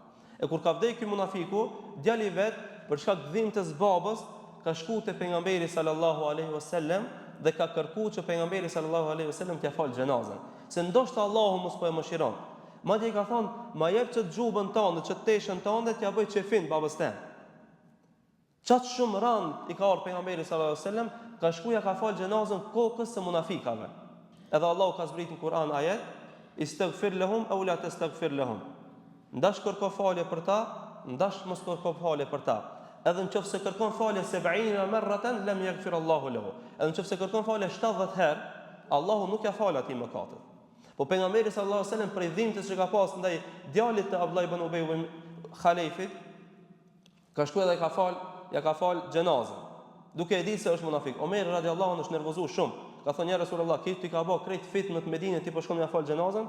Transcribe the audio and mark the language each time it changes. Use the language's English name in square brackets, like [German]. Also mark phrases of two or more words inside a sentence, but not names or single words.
[Albanian] E kur ka vdekur ky munafiku, djali i vet për shkak të dhimbjes babës ka shkuar te pejgamberi [Arabic] صلى الله عليه وسلم [Albanian] dhe ka kërkuar që pejgamberi [Arabic] صلى الله عليه وسلم [Albanian] t'ia fal xhenazën, se ndoshta Allahu mos po e mëshiron. Madje i ka thonë: "Ma jep ç't xhubën tënde, ç't teshën tënde, t'ia bëj çefin babës tën." Çat shumë rand i ka ardhur pejgamberi [Arabic] صلى الله عليه وسلم, [Albanian] ka shkuar ka fal xhenazën kokës së munafikave. Edhe Allahu ka zbritur në Kur'an ajet: [Arabic] "استغفر لهم أو لا تستغفر لهم." [Albanian] Ndash kërko falje për ta, ndash mos kërko falje për ta. Edhe nëse kërkon falje [Arabic] 70 مرة لم يغفر الله له. [Albanian] Edhe nëse kërkon falje 70 herë, Allahu nuk ja fal atij mëkatet. Po pejgamberi [Arabic] صلى الله عليه وسلم [Albanian] prej dhimbjes që ka pas ndaj djalit të Abdullah ibn Ubay ibn Khalifit, ka shkuar dhe ja ka fal xhenazën, duke e ditë se është munafik. Omer [Arabic] رضي الله عنه [Albanian] është nervozuar shumë. Ka thonë [Arabic] يا رسول الله, [Albanian] ti ka bë krejt fitnë në Medinë, ti po shkon ja fal xhenazën?